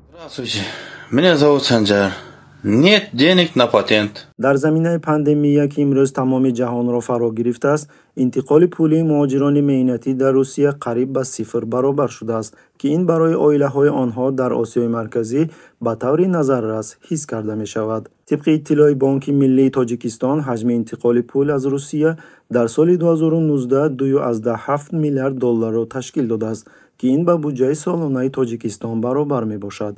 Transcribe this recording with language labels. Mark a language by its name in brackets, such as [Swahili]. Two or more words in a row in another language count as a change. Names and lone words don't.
[Russian] Здравствуйте, меня зовут Санжар. Нет денег на патент. [Persian] در زمینه پاندمی که امروز تمام جهان را فرا گرفته است، انتقال پولی مهاجران مهنتی در روسیه قریب به صفر برابر شده است که این برای عائله‌های آنها در آسیای مرکزی به طور نظررس حس کرده می شود. طبق اطلاع بانک ملی تاجیکستان، حجم انتقال پول از روسیه در سال 2019 2.7 میلیارد دلار را تشکیل داده است که این به بودجه سالانه تاجیکستان برابر می باشد.